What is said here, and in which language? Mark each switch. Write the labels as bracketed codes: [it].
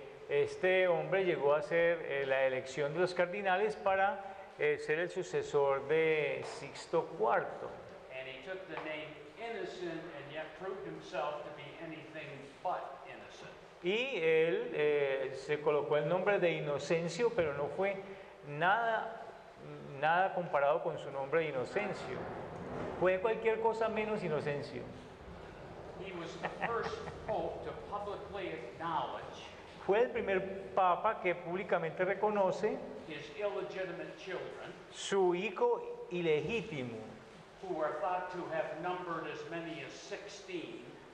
[es] Este hombre llegó a ser la elección de los cardinales para ser el sucesor de Sixto IV. [en] And he took the name Innocent and yet proved himself to be anything but innocent. [es] Y él se colocó el nombre de Inocencio, pero no fue nada comparado con su nombre de Inocencio. Fue cualquier cosa menos Inocencio. [en] He was the first pope to publicly acknowledge [es] Fue el primer papa que públicamente reconoce [en] his illegitimate children, [es] su hijo ilegítimo, [en] who are thought to have numbered as many as 16,